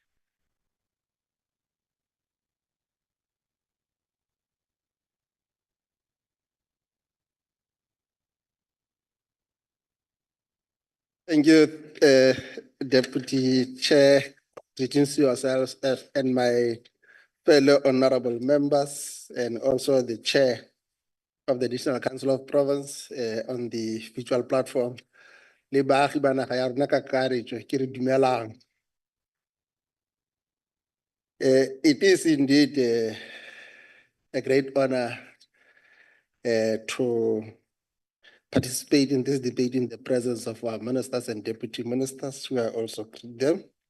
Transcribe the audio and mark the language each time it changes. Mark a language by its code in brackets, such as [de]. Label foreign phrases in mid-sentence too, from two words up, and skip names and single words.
[en] Thank you, Deputy Chair. Greetings to yourselves and my fellow honorable members, and also the Chair of the National Council of Province on the virtual platform. [tn] Le baagi ba naga ya rona ka kakaretso, ke re dumelang. [en] It is indeed a great honor to participate in this debate in the presence of our ministers and deputy ministers, who are also them.